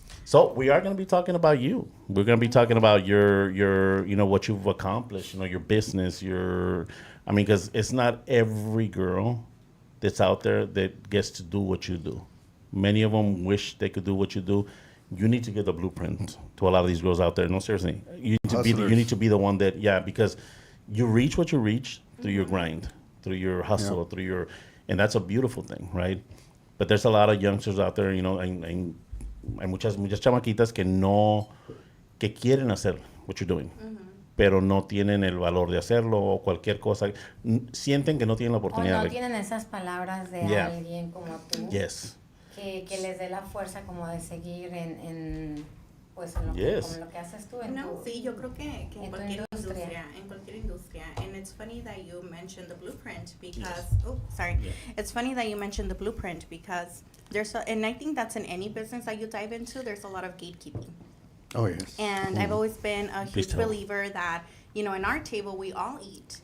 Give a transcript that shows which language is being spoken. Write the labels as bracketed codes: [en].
[en] So we are going to be talking about you. We're going to be talking about your what you've accomplished, your business, because it's not every girl that's out there that gets to do what you do. Many of them wish they could do what you do. You need to get the blueprint to a lot of these girls out there. No, seriously. You need to be the one that, because you reach what you reach through your grind, through your hustle, and that's a beautiful thing, right? But there's a lot of youngsters out there, [es] and hay muchas chamaquitas que quieren hacer [en] what you're doing, [es] pero no tienen el valor de hacerlo o cualquier cosa. Sienten que no tienen la oportunidad. O no tienen esas palabras de alguien como tú. [en] Yes. [es] Que les dé la fuerza como de seguir en lo que haces tú sí, yo creo que en cualquier industria. [en] And it's funny that you mentioned the blueprint because it's funny that you mentioned the blueprint because and I think that's in any business that you dive into, there's a lot of gatekeeping. Oh, yes. And I've always been a huge believer that, in our table we all eat.